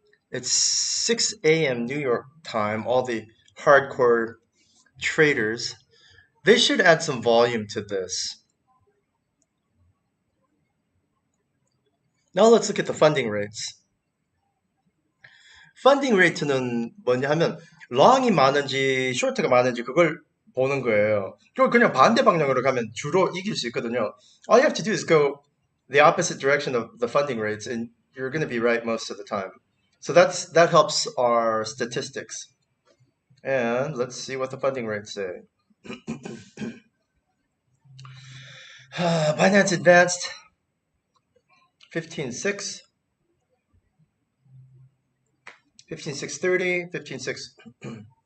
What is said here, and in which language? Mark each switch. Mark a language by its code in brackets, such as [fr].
[en] It's 6 a.m. New York time. All the hardcore traders. They should add some volume to this. Now let's look at the funding rates. [ko] 펀딩 레이트는 뭐냐 하면 롱이 많은지 쇼트가 많은지 그걸 보는 거예요. 그걸 그냥 반대 방향으로 가면 주로 이길 수 있거든요. [en] All you have to do is go the opposite direction of the funding rates and you're going to be right most of the time. So that helps our statistics. And let's see what the funding rates say. Binance Advanced 15.6, 15.630, 15.6.